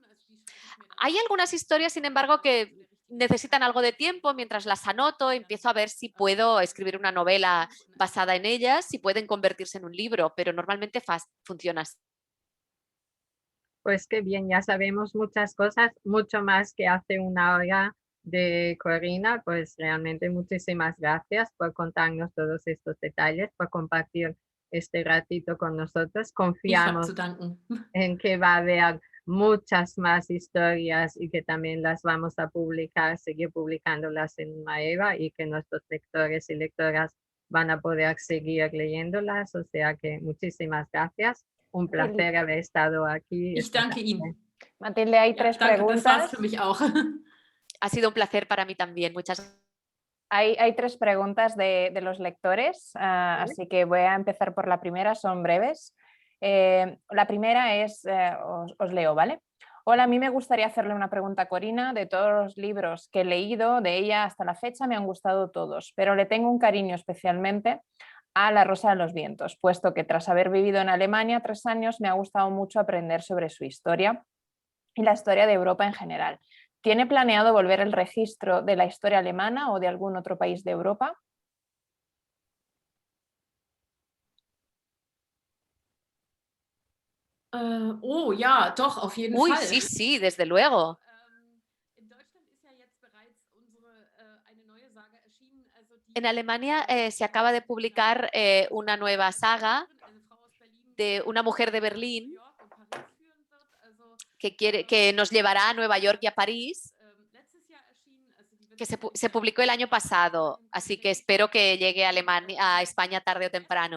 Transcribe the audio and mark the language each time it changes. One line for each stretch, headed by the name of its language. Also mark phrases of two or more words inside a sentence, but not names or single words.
Spanish: Hay algunas historias, sin embargo, que necesitan algo de tiempo mientras las anoto, empiezo a ver si puedo escribir una novela basada en ellas, si pueden convertirse en un libro, pero normalmente funciona así. Pues qué bien, ya sabemos muchas cosas, mucho más que hace una hora de Corina. Pues realmente muchísimas gracias por contarnos todos estos detalles, por compartir este ratito con nosotros.
German: Ich habe
Spanish: Confiamos
German: zu danken.
Spanish: en que va a haber muchas más historias y que también las vamos a publicar, seguir publicándolas en Maeva, y que nuestros lectores y lectoras van a poder seguir leyéndolas. O sea que muchísimas gracias. Un placer haber estado aquí.
German: Ich danke Ihnen.
Spanish: Matilde, hay
German: Ja,
Spanish: tres
German: danke, das war's
Spanish: preguntas.
German: für mich auch.
Spanish: Ha sido un placer para mí también. Muchas gracias. Hay tres preguntas de los lectores, así que voy a empezar por la primera, son breves. La primera es, os leo, ¿vale? Hola, a mí me gustaría hacerle una pregunta a Corina. De todos los libros que he leído de ella hasta la fecha me han gustado todos, pero le tengo un cariño especialmente a La Rosa de los Vientos, puesto que tras haber vivido en Alemania 3 años me ha gustado mucho aprender sobre su historia y la historia de Europa en general. ¿Tiene planeado volver el registro de la historia alemana o de algún otro país de Europa? Oh ja, doch, auf jeden Uy, Fall. sí, sí, desde luego. En Alemania se acaba de publicar una nueva saga de una mujer de Berlín que nos llevará a Nueva York y a París, que se publicó el año pasado, así que espero que llegue a España tarde o temprano.